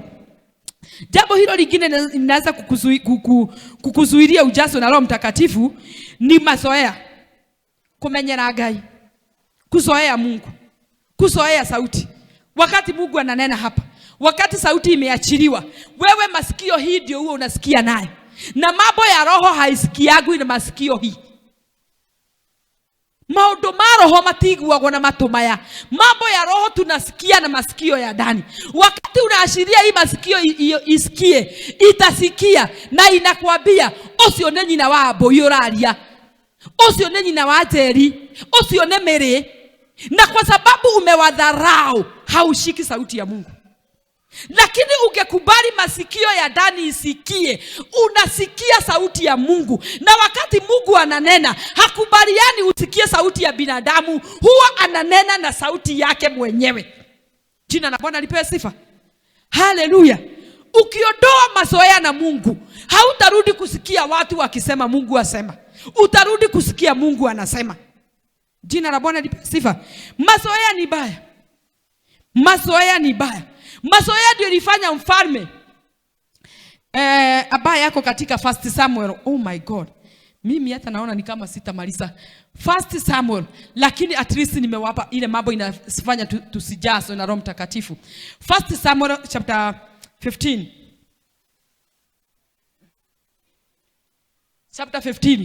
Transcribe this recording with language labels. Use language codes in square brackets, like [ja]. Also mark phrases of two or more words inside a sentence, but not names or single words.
[sw] Jambo hilo lingine linaweza kukuzuilia ujazo na Roho Mtakatifu ni mazoea. [ki] Kumenyera Ngai. [sw] Kuzoea Mungu. Kuzoea sauti. Wakati Mungu ananena hapa, wakati sauti imeachiliwa, wewe masikio hii ndio huo unasikia naye. Na mambo ya roho haisikiagwi na masikio hii. [ki] Maundu ma roho matiguagwo na matũ maya. [sw] Mambo ya roho tunasikia na masikio ya ndani. Wakati unaashiria hii masikio isikie, itasikia na inakwambia [ki] ucio nĩ nyina wa mbũi ũraria. Ucio nĩ nyina wa Njeri. Ucio nĩ Mĩrĩ. [sw] Na kwa sababu umewadharau, haushiki sauti ya Mungu. Lakini ungekubali masikio ya ndani isikie, unasikia sauti ya Mungu. Na wakati Mungu ananena, hakubaliani usikie sauti ya binadamu, huwa ananena na sauti yake mwenyewe. Jina la Bwana lipewe sifa. Haleluya. Ukiondoa mazoea na Mungu, hautarudi kusikia watu wakisema Mungu asema. Utarudi kusikia Mungu anasema. Jina la Bwana lipewe sifa. Mazoea ni baya. Mazoea ni baya. Mazoea ndio ilifanya mfalme ambaye yako katika 1 Samuel. [en] Oh my God. [sw] Mimi hata naona ni kama sitamaliza 1 Samuel, lakini [en] at least [sw] nimewapa ile mambo inafanya tusijazwe na Roho Mtakatifu. [en] 1 Samuel chapter 15. Chapter 15.